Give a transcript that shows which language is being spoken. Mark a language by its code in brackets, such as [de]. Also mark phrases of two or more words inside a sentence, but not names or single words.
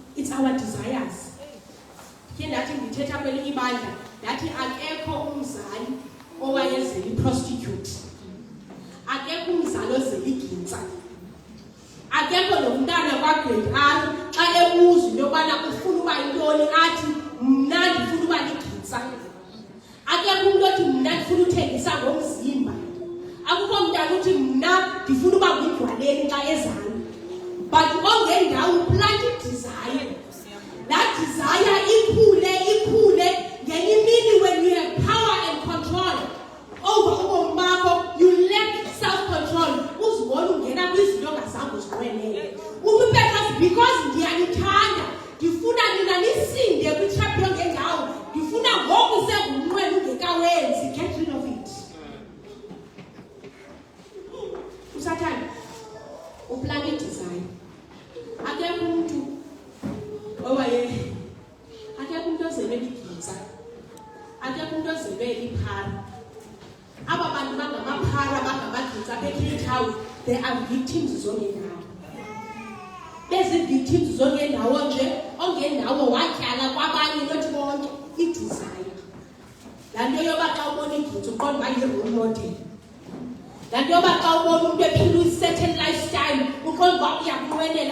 [en] it's our desires. [xh] Ke ndathi ndithetha kwelinye ibandla ndathi akekho umzali owayezela iprostitute, akekho umzali ozela igintsa, akekho nomntana kwagrade R xa ebuza into yobana ufuna uba yintoni athi mna ndifuna uba ligintsa. Akekho umntu othi mna ndifuna uthengisa ngomzimba, akukho mntana uthi mna ndifuna uba ngudlwaleni xa ezala. [en] But ongendawo plant desire. That desire [xh] ikhule ngenye imini [en] when you have power and control over [xh] ubomi bakho, [en] you lack self-control. [xh] Uzibona ungena kwizinto ongazange uziqwenele. Umpetros because ndiyanithanda, ndifuna nina nisinde kwitrap yongendawo, ndifuna ngoku sengumnqweno ungekawenzi. [en] Get rid of it. [xh] Usathana uplant desire. Akekho umuntu akekho umuntu ozele igintsa, akekho umuntu ozele iphara. Aba bantu bangamaphara bangamagintsa beCape Town, [en] they are victims [xh] zongendawo. Bezi victims zongendawo nje, ongendawo watyala kwabanye not bonke idesire. Laa nto yoba xa ubona igintsa uqonda uba yi-role model. Laa nto yoba xa ubona umntu ephila i-certain lifestyle uqonda uba uyakunqwenela.